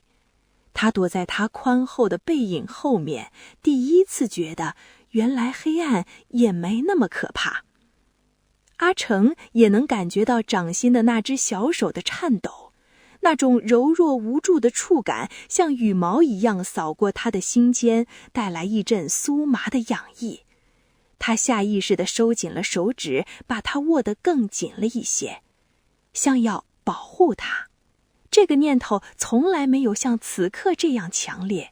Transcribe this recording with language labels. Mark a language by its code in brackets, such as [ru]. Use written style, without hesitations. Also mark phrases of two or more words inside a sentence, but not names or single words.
[zh] 他躲在他寬厚的背影後面，第一次覺得原來黑暗也沒那麼可怕。阿成也能感觉到掌心的那只小手的顫抖，那種柔弱无助的觸感像羽毛一樣掃過他的心間，帶來一陣酥麻的癢意。他下意識地收緊了手指，把他握得更緊了一些，像要保護他。這個念頭從來沒有像此刻這樣強烈。